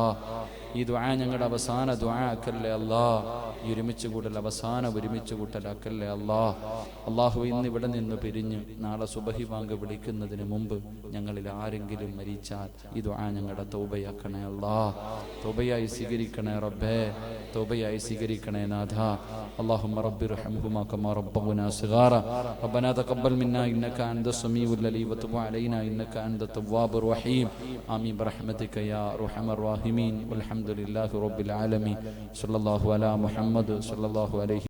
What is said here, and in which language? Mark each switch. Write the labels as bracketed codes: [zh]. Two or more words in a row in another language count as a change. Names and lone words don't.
[ml] ഈ ദുആ ഞങ്ങളുടെ അവസാന ദുആ ആക്കല്ലേ അല്ലാ. ഈ ഒരുമിച്ച് കൂടൽ അവസാന ഒരുമിച്ച് കൂട്ടലാക്കല്ലേ അല്ലാ. അള്ളാഹു, ഇന്ന് ഇവിടെ നിന്ന് പിരിഞ്ഞ് നാളെ സുബഹി ബാങ്ക് വിളിക്കുന്നതിന് മുമ്പ് ഞങ്ങളിൽ ആരെങ്കിലും മരിച്ചാൽ ഈ ദുആ ഞങ്ങളുടെ തൗബയാക്കണേ അല്ലാ. തൗബയായി സ്വീകരിക്കണേ റബ്ബേ, തൗബയായി സ്വീകരിക്കണേ നാഥ. [ar] اللهم رب ارحمهما كما ربونا صغارا ربنا تقبل منا انك انت السميع العليم وتب علينا انك انت التواب الرحيم آمين برحمتك يا ارحم الراحمين والحمد لله رب العالمين صلى الله على محمد صلى الله عليه